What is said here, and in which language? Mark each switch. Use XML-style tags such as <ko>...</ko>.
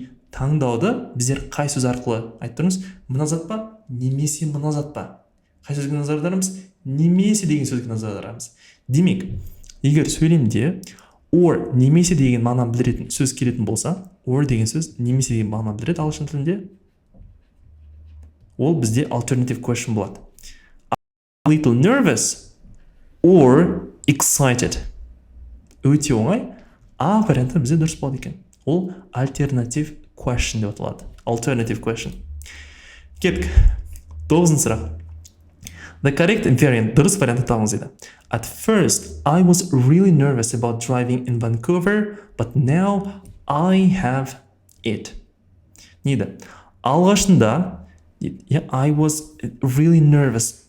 <kk>Таңдауды біздер қай сөз арқылы айтып тұрмыз? Мына зат па, немесе мына зат па? қай сөзге назар аударамыз? Немесе деген сөзге назар аударамыз. Демек, егер сөйлемде or немесе деген мағынаны білдіретін сөз келетін болса, or деген сөз немесе деген мағынаны білдіреді ағылшын тілінде. Ол бізде alternative question болады.</kk> <en>A little nervous or excited.</en> <kk>Өте оңай. А варианты бізде дұрыс болады екен. Ол alternative question деп аталады. Alternative question. Кеттік. 9-шы сұрақ.</kk> <en>The correct variant,</en> <kk>дұрыс вариантты табыңыз дейді.</kk> <en>At first, I was really nervous about driving in Vancouver, but now I have it.</en> <kk>Не дейді? Алғашында,</kk> <en>I was really nervous.</en>